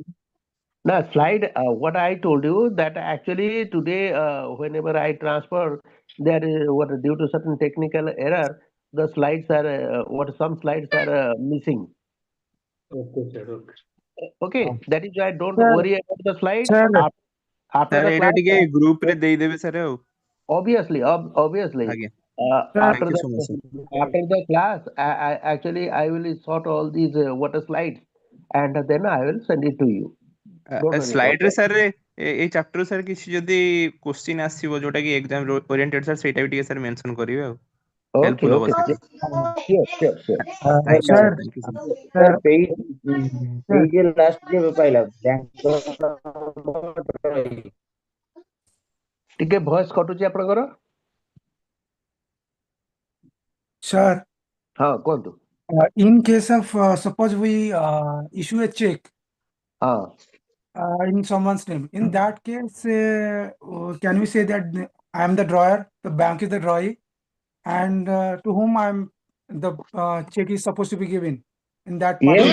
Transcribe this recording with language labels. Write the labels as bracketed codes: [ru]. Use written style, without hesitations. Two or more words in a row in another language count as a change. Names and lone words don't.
[en] Now slide, what I told you that actually today, whenever I transfer, there is what due to certain technical error, the slides are some slides are missing. Okay, sir. Okay. Okay, that is why don't Sir, worry about the slides. sir, After ସାର୍ the [or] ଏଇଟା [en] class, [or] ଟିକେ ଗ୍ରୁପ ରେ ଦେଇଦେବେ ସାର୍ ଆଉ। [en] obviously, [or] ଆଜ୍ଞା [en] after Thank you the so much, sir. after the class, I will sort all these water slides, and then I will send it to you. Don't worry about [or] ସ୍ଲାଇଡ ରେ [en] that. [or] ସାର୍ ଏଇ ଚାପ୍ଟର ସାର୍ କିଛି ଯଦି କ୍ୱେଶ୍ଚିନ୍ ଆସିବ ଯୋଉଟା କି [en] exam oriented [or] ସାର୍ ସେଇଟା ବି ଟିକେ ସାର୍ ମେନସନ କରିବେ ଆଉ [en] Okay, [or] ହେଲ୍ପଫୁଲ ହବ [en] okay. [or] ସେଇଟା। [en] Sure. Thank you sir, sir, thank you sir. sir, page last [or] ଯେ ପାଇଲା [en] bank drawing. [or] ଟିକେ ଭଏସ କଟୁଛି ଆପଣଙ୍କର। [en] Sir, [or] ହଁ କୁହନ୍ତୁ। [en] in case of suppose we issue a check [or] ହଁ [en] in someone's name, in that case, can we say that I am the drawer, the bank is the drawee, and to whom the check is supposed to be given in that party's